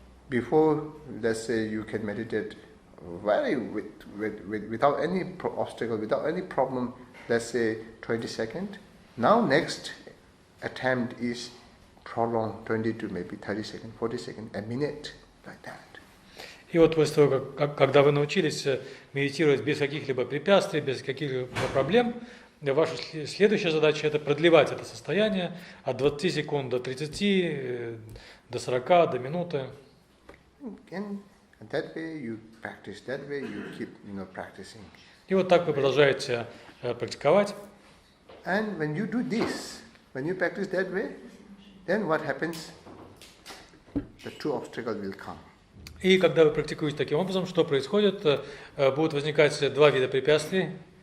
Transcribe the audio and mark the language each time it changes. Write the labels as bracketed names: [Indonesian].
[English] Before, let's say, you can meditate without any obstacle, without any problem, let's say 20 seconds. Now next attempt is prolonged 20 to maybe 30 seconds, 40 seconds, a minute, like that. [Russian] И вот после того, когда вы научились медитировать без каких-либо препятствий, без каких-либо проблем, ваша следующая задача – это продлевать это состояние от 20 секунд до 30, до 40, до минуты. [English] And that way you practice, that way you keep, practicing. [Russian] И вот так вы продолжаете практиковать. [English] And when you do this, when you practice that way, then what happens? The two obstacles will come. [Russian] И когда вы практикуете таким образом, что происходит? Будут возникать два вида препятствий.